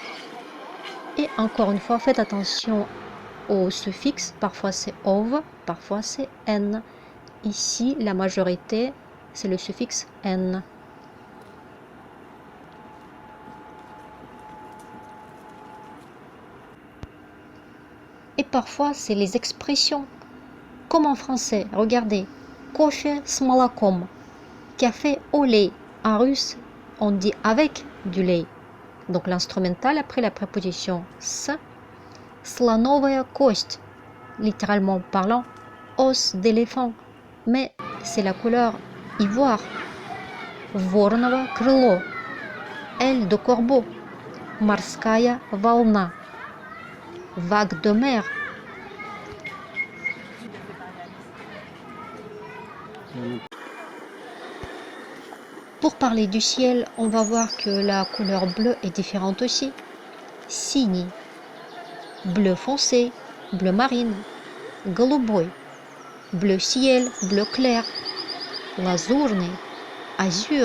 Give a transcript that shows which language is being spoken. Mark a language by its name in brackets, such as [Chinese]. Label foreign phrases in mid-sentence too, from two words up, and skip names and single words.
[French] Et encore une fois, faites attention au suffixe, parfois c'est ov, parfois c'est n. Ici, la majorité, c'est le suffixe n. Et parfois, c'est les expressions. Comme en français, regardez. [Russian] Кофе с молоком. [French] Café au lait. En russe, on dit avec du lait. Donc l'instrumental après la préposition с. [Russian] Слоновая кость. [French] Littéralement parlant, os d'éléphant. Mais c'est la couleur ivoire. [Russian] Вороново крыло. [French] Aile de corbeau. [Russian] Морская волна. [French] Vague de mer. Pour parler du ciel, on va voir que la couleur bleue est différente aussi. Синий, bleu foncé, bleu marine, голубой, bleu ciel, bleu clair, лазурный, azur.